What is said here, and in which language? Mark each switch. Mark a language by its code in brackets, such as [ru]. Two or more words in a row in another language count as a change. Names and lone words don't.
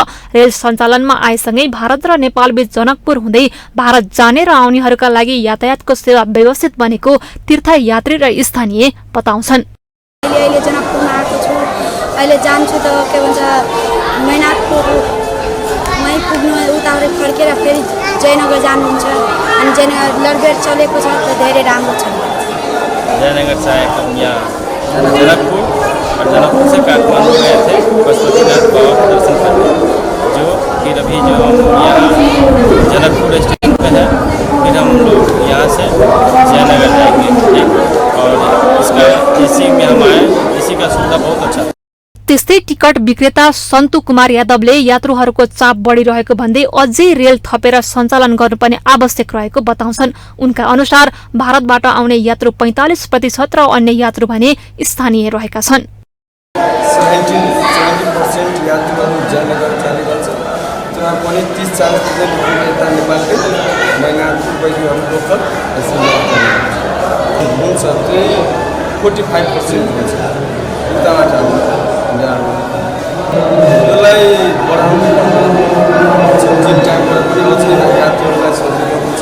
[ne] रेल सञ्चालनमा आएसँगै भारत र नेपालबीच जनकपुर हुँदै भारत जाने र आउनेहरूका लागि यातायातको सेवा व्यवस्थित बनेको तीर्थयात्री र स्थानीय बताउँछन्। अहिले जनकपुरमा आएको छु, अहिले जान्छु त के भन्छ मैनाथको मै पुग्नु उताबाट फर्केर फेरि जयनगर जानुहुन्छ अनि जयनगर लडबेड चलेको छ त धेरै राम्रो छ। [hi] जयनगर से आए हम यहाँ जनकपुर और जनकपुर से काठमांडू गए थे पशुपतिनाथ बाबा का दर्शन करने, जो फिर अभी जो हम यहाँ जनकपुर स्टेशन पे है, फिर हम लोग यहाँ से जयनगर जाएंगे और इसका एसी में हम आए, एसी का सुविधा बहुत अच्छा है। [ne] त्यस्तै टिकट विक्रेता सन्तु कुमार यादवले यात्रुहरूको चाप बढिरहेको भन्दै अझै रेल थपेर सञ्चालन गर्नुपर्ने आवश्यक रहेको बताउँछन्। उनका अनुसार भारतबाट आउने यात्रु 45% र अन्य यात्रु भने स्थानीय रहेका छन्। 70% यात्रुहरू जयनगर जाने गर्छ, त्यसमा पनि 30-40% यता नेपालकै मैनाथपुर बैगीहरू लोकल हुन्छ, त्यही 45% हुन्छ उताबाट यसलाई बढाउनु दिन टाइमबाट पनि अझै यात्रुहरूलाई सजिलो हुन्छ।